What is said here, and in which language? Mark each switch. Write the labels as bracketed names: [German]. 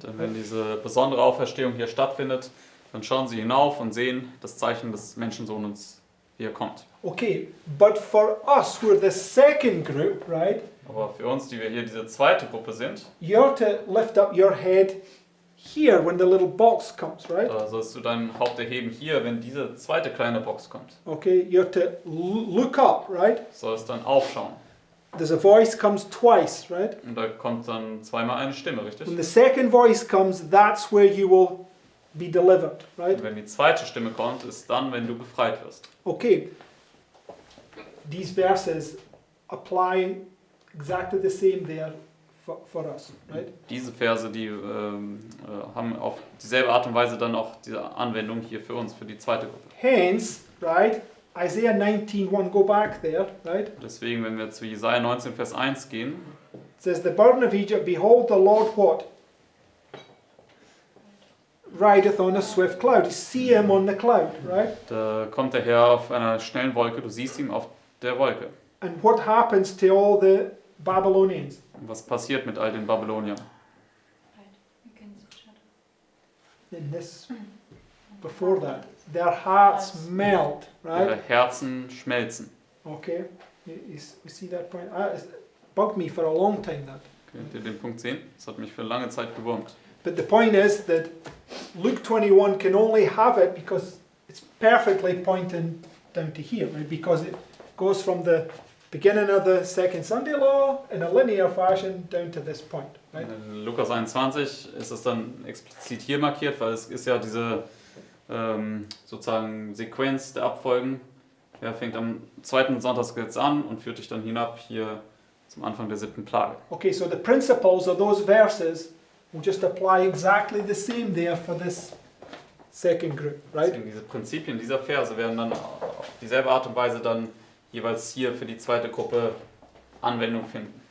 [German] Denn wenn diese besondere Auferstehung hier stattfindet, dann schauen sie hinauf und sehen das Zeichen des Menschensohnes, wie er kommt. [English] Okay, but for us, who are the second group, right? [German] Aber für uns, die wir hier diese zweite Gruppe sind, [English] You're to lift up your head here when the little box comes, right? [German] da sollst du dein Haupt erheben hier, wenn diese zweite kleine Box kommt. [English] Okay, you're to look up, right? [German] Sollst dann aufschauen. [English] There's a voice comes twice, right? [German] Und da kommt dann zweimal eine Stimme, richtig? [English] When the second voice comes, that's where you will be delivered, right? [German] Und wenn die zweite Stimme kommt, ist dann, wenn du befreit wirst. [English] Okay, these verses apply exactly the same there for us, right? [German] Diese Verse, die haben auf dieselbe Art und Weise dann auch diese Anwendung hier für uns, für die zweite Gruppe. [English] Hence, right, Isaiah 19:1, go back there, right? [German] Deswegen, wenn wir zu Jesaja 19, Vers 1 gehen, [English] It says, the burden of Egypt, behold the Lord what? Rideth on a swift cloud. You see him on the cloud, right? [German] da kommt der Herr auf einer schnellen Wolke, du siehst ihn auf der Wolke. [English] And what happens to all the Babylonians? [German] Und was passiert mit all den Babyloniern? [English] In this, before that, their hearts melt, [German] Ihre [English] right? [German] Herzen schmelzen. [English] Okay, you see that point? It's bugged me for a long time, that. [German] Könnt ihr den Punkt sehen? Das hat mich für lange Zeit gewurmt. [English] But the point is that Luke 21 can only have it because it's perfectly pointing down to here, right? Because it goes from the beginning of the second Sunday law in a linear fashion down to this point, right? [German] In Lukas 21 ist es dann explizit hier markiert, weil es ist ja diese sozusagen Sequenz der Abfolgen. Er fängt am zweiten Sonntagsgesetz an und führt dich dann hinab hier zum Anfang der 7. Plage. [English] Okay, so the principles of those verses will just apply exactly the same there for this second group, right? [German] Deswegen diese Prinzipien dieser Verse werden dann auf dieselbe Art und Weise dann jeweils hier für die zweite Gruppe Anwendung finden.